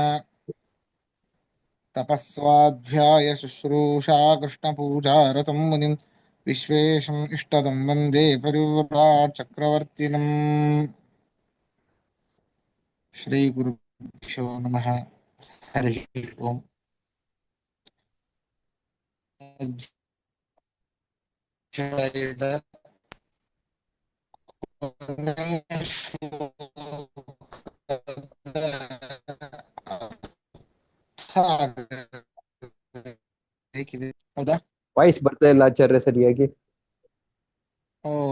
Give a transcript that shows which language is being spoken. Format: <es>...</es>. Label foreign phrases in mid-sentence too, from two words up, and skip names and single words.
<sa>तपस्वाध्याय शुश्रूषा कृष्णपूजारतं मुनिं विश्वेशम् इष्टदं वन्दे परिव्राट् चक्रवर्तिनम्। श्रीगुरुभ्यो नमः। हरिः ओम्।</sa> <kn>अध्यायದ ಕೊನೆಯ ಶ್ಲೋಕದ ಬೇಕಿದೆ ಹೌದಾ? ವಾಯ್ಸ್ ಬರ್ತಾ ಇಲ್ಲ ಆಚಾರ್ಯ ಸರಿಯಾಗಿ. ಓ</kn>